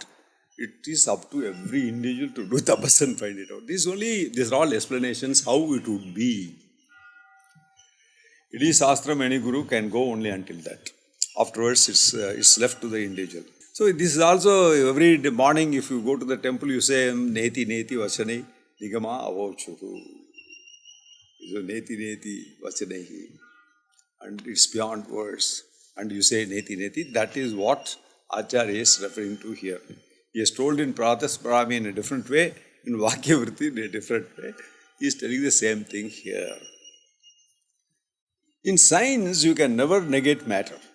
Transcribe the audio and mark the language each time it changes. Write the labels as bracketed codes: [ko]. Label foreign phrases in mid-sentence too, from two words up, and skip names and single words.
[en] It is up to every individual to do tapas and find it out. These are all explanations how it would be. It is Shastram, any guru can go only until that. Afterwards, it's left to the individual. So this is also every morning if you go to the temple, you say [sa] Neti Neti Vachane Nigama Avauchutu. So Neti Neti Vachanehi. [en] And it's beyond words. And you say [sa] Neti Neti. [en] That is what Acharya is referring to here. He has told in Pratasparami in a different way, in Vakya Vritti in a different way. He is telling the same thing here. In science, you can never negate matter.